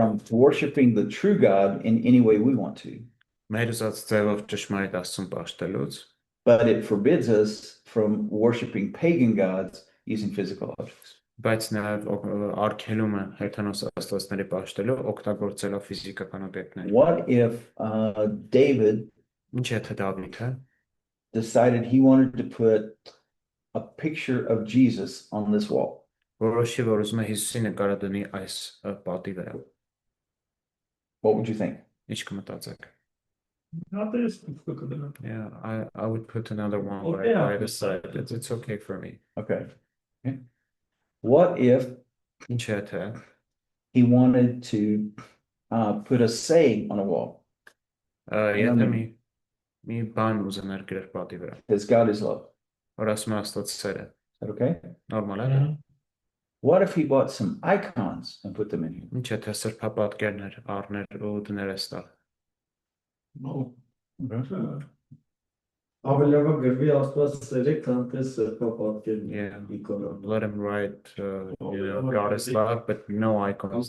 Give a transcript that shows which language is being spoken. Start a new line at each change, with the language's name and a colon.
English: from worshiping the true God in any way we want to,
Armenian: մեր ուզած ձևով ճշմարիտ Աստծուն պաշտելուց,
English: but it forbids us from worshiping pagan gods using physical objects.
Armenian: բայց նաև արգելում է հեթանոս աստվածների պաշտելով օգտագործելով ֆիզիկական օբյեկտներ։
English: What if David
Armenian: Ինչ եթե Դավիթը
English: decided he wanted to put a picture of Jesus on this wall?
Armenian: որոշի որ ուզում է Հիսուսի նկարը դնի այս պատի վրա։
English: What would you think?
Armenian: Ինչ կմտածեք։ Հատես
English: Yeah, I would put another one Okay. by the side. It's okay for me. Okay. What if
Armenian: Ինչ եթե
English: he wanted to put a saying on a wall?
Armenian: եթե մի բան ուզենար գրել պատի վրա,
English: Because God is love.
Armenian: որ ասում է Աստված սեր է,
English: Is that okay?
Armenian: նորմալ է դա։
English: What if he bought some icons and put them in here?
Armenian: Ինչ եթե սրբապատկերներ առներ ու դներ այստեղ։
English: No.
Armenian: Ավելի լավ է գրվի Աստված սեր է, քան թե սրբապատկերն
English: Yeah.
Armenian: իկոնը։
English: Let him write, God is love, but no icons.